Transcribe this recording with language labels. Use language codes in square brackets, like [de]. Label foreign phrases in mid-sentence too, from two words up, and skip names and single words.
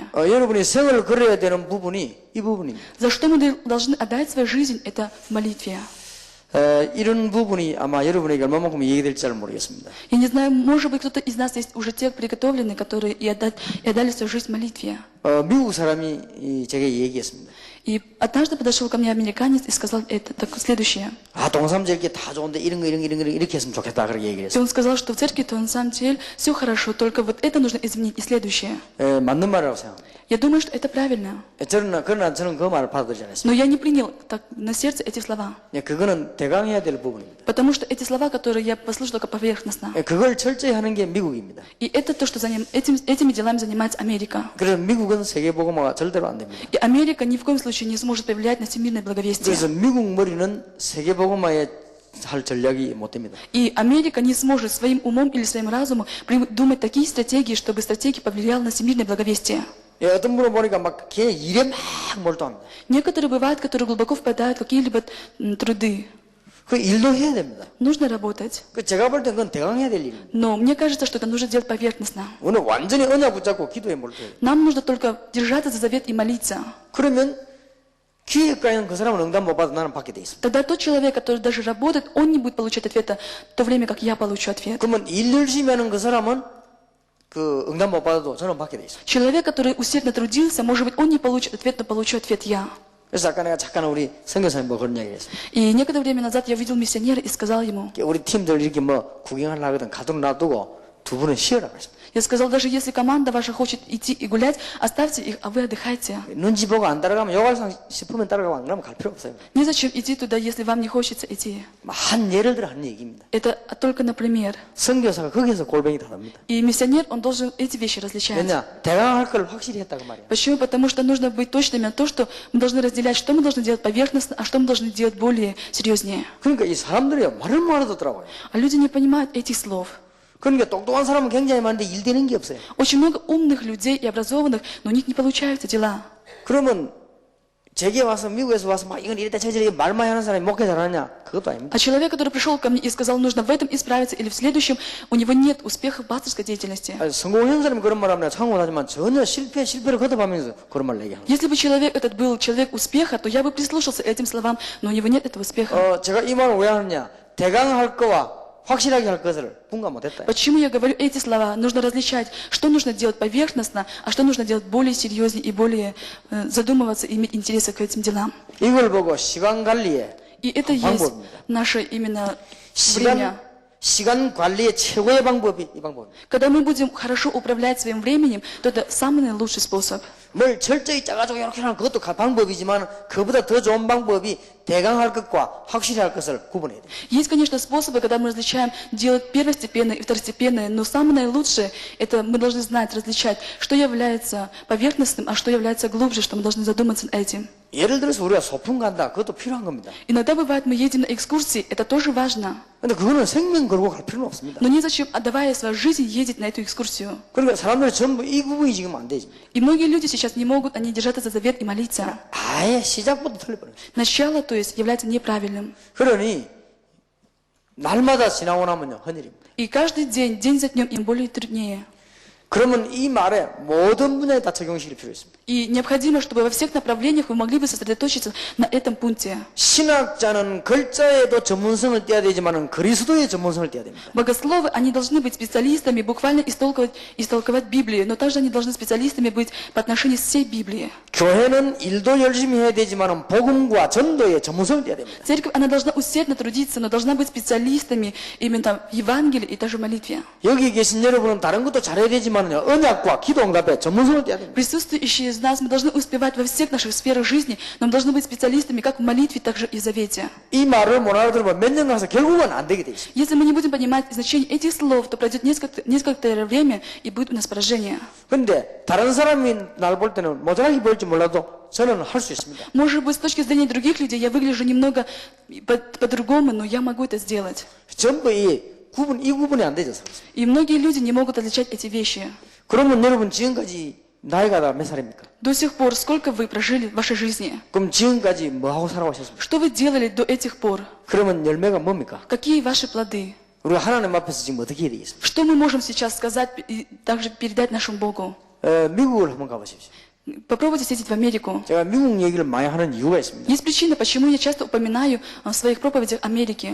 [ko] 여러분이 생을 걸어야 되는 부분이 이 부분입니다. [ru] За что мы должны отдать свою жизнь, это в молитве. [ko] 이런 부분이 아마 여러분에게 얼마만큼 얘기될지 잘 모르겠습니다. [ru] Я не знаю, может быть, кто-то из нас есть уже те приготовленные, которые и отдали свою жизнь в молитве. [ko] 미국 사람이 제게 얘기했습니다. [ru] И однажды подошел ко мне американец и сказал это следующее. [ko] 동삼제 이렇게 다 좋은데 이런 거 이렇게 했으면 좋겠다 그렇게 얘기를 [ru] И [ko] 했어요. [ru] он сказал, что в церкви-то на самом деле все хорошо, только вот это нужно изменить и следующее. [ko] 맞는 말이라고 생각합니다. [ru] Я думаю, что это правильно. [ko] 그러나 저는 그 말을 받아들이지 않았습니다. [ru] Но я не принял так на сердце эти слова. [ko] 그거는 대강해야 될 부분입니다. [ru] Потому что эти слова, которые я послушал только поверхностно. [ko] 그걸 철저히 하는 게 미국입니다. [ru] И это то, что этими делами занимается Америка. [ko] 그래서 미국은 세계복음화가 절대로 안 됩니다. [ru] И Америка ни в коем случае не сможет повлиять на всемирное благовестие. [ko] 그래서 미국 머리는 세계복음화에 할 전략이 못 됩니다. [ru] И Америка не сможет своим умом или своим разумом придумать такие стратегии, чтобы стратегия повлияла на всемирное благовестие. [ko] 어떤 분을 보니까 막 걔 일에 막 몰두합니다. [ru] Некоторые бывают, которые глубоко впадают в какие-либо труды. [ko] 그 일도 해야 됩니다. [ru] Нужно работать. [ko] 제가 볼 땐 그건 대강해야 될 일입니다. [ru] Но мне кажется, что это нужно делать поверхностно. [ko] 오늘 완전히 언약 붙잡고 기도에 몰두해요. [ru] Нам нужно только держаться за завет и молиться. [ko] 그러면 기획가에는 그 사람은 응답 못 받아 나는 받게 돼 있습니다. [ru] Тогда тот человек, который даже работает, он не будет получать ответа в то время, как я получу ответ. [ko] 그러면 일 열심히 하는 그 사람은 그 응답 못 받아도 저는 받게 돼 있습니다. [ru] Человек, который усердно трудился, может быть, он не получит ответ, но получу ответ я. [ko] 그래서 아까 내가 잠깐 우리 선교사님 뭐 그런 이야기를 했습니다. [ru] И некоторое время назад я увидел миссионера и сказал ему, [ko] 우리 팀들 이렇게 뭐 구경하려고 하거든 가도록 놔두고 두 분은 쉬어라 그랬습니다. [ru] я сказал, даже если команда ваша хочет идти и гулять, оставьте их, а вы отдыхайте. [ko] 눈치 보고 안 따라가면 욕할 싶으면 따라가고 안 그러면 갈 필요 없어요. [ru] Незачем идти туда, если вам не хочется идти. [ko] 한 예를 들어 하는 얘기입니다. [ru] Это только например. [ko] 선교사가 거기서 골뱅이 다 납니다. [ru] И миссионер, он должен эти вещи различать. [ko] 왜냐? 대강할 걸 확실히 했다고 말이야. [ru] Почему? Потому что нужно быть точными на то, что мы должны разделять, что мы должны делать поверхностно, а что мы должны делать более серьезнее. [ko] 그러니까 이 사람들이 말을 못 알아듣더라고요. [ru] А люди не понимают этих слов. [ko] 그러니까 똑똑한 사람은 굉장히 많은데 일 되는 게 없어요. [ru] Очень много умных людей и образованных, но у них не получаются дела. [ko] 그러면 제게 와서 미국에서 와서 막 이건 이랬다 저랬다 말 많이 하는 사람이 목회 잘하냐? 그것도 아닙니다. [ru] А человек, который пришел ко мне и сказал, нужно в этом исправиться или в следующем, у него нет успеха в пасторской деятельности. [ko] 성공한 사람이 그런 말 하면 참고 하지만 전혀 실패를 거듭하면서 그런 말 얘기하는 거예요. [ru] Если бы человек этот был человек успеха, то я бы прислушался этим словам, но у него нет этого успеха. [ko] 제가 이 말을 왜 하느냐? 대강할 거와 확실하게 할 것을 분간 못했다. [ru] Почему я говорю эти слова? Нужно различать, что нужно делать поверхностно, а что нужно делать более серьезнее и более задумываться и иметь интересы к этим делам. [ko] 이걸 보고 시간 관리에 [ru] И это есть [ko] 방법입니다. [ru] наше именно время. [ko] 시간 관리의 최고의 방법이 이 방법입니다. [ru] Когда мы будем хорошо управлять своим временем, то это самый наилучший способ. [ko] 뭘 철저히 짜가지고 이렇게 하는 그것도 방법이지만 그보다 더 좋은 방법이 대강할 것과 확실히 할 것을 구분해야 돼요. [ru] Есть, конечно, способы, когда мы различаем делать первостепенное и второстепенное, но самое наилучшее, это мы должны знать, различать, что является поверхностным, а что является глубже, что мы должны задуматься над этим. [ko] 예를 들어서 우리가 소풍 간다. 그것도 필요한 겁니다. [ru] Иногда бывает, мы едем на экскурсии, это тоже важно. [ko] 근데 그거는 생명 걸고 갈 필요는 없습니다. [ru] Но незачем, отдавая свою жизнь, ездить на эту экскурсию. [ko] 그러니까 사람들이 전부 이 부분이 지금 안 되지. [ru] И многие люди сейчас не могут, они держаться за завет и молиться. [ko] 아예 시작부터 틀려버려요. [ru] Начало, то есть, является неправильным. [ko] 그러니 날마다 지나고 나면요 헌일입니다. [ru] И каждый день, день за днем, им более труднее. [ko] 그러면 이 말에 모든 분야에 다 적용시킬 필요 있습니다. [ru] И необходимо, чтобы во всех направлениях вы могли бы сосредоточиться на этом пункте. [ko] 신학자는 글자에도 전문성을 떼야 되지만 그리스도의 전문성을 떼야 됩니다. [ru] Богословы, они должны быть специалистами, буквально истолковать Библию, но также они должны специалистами быть по отношению к всей Библии. [ko] 교회는 일도 열심히 해야 되지만 복음과 전도의 전문성을 떼야 됩니다. [ru] Церковь, она должна усердно трудиться, но должна быть специалистами именно в Евангелии и даже в молитве. [ko] 여기 계신 여러분은 다른 것도 잘해야 되지만요 언약과 기도 응답에 전문성을 떼야 됩니다. [ru] Присутствующие из нас, мы должны успевать во всех наших сферах жизни, но мы должны быть специалистами как в молитве, так же и в завете. [ko] 이 말을 못 알아들으면 몇 년 가서 결국은 안 되게 돼 있습니다. [ru] Если мы не будем понимать значение этих слов, то пройдет несколько время и будет у нас поражение. [ko] 근데 다른 사람이 날 볼 때는 모자라게 보일지 몰라도 저는 할 수 있습니다. [ru] Может быть, с точки зрения других людей я выгляжу немного по-другому, но я могу это сделать. [ko] 전부 이 구분이 안 되죠. [ru] И многие люди не могут отличать эти вещи. [ko] 그러면 여러분 지금까지 나이가 다 몇 살입니까? [ru] До сих пор, сколько вы прожили в вашей жизни? [ko] 그럼 지금까지 뭐 하고 살아오셨습니까? [ru] Что вы делали до этих пор? [ko] 그러면 열매가 뭡니까? [ru] Какие ваши плоды? [ko] 우리가 하나님 앞에서 지금 어떻게 해야 되겠습니까? [ru] Что мы можем сейчас сказать и также передать нашему Богу? [ko] 미국을 한번 가보십시오. [ru] Попробуйте съездить в Америку. [ko] 제가 미국 얘기를 많이 하는 이유가 있습니다. [ru] Есть причина, почему я часто упоминаю в своих проповедях Америки.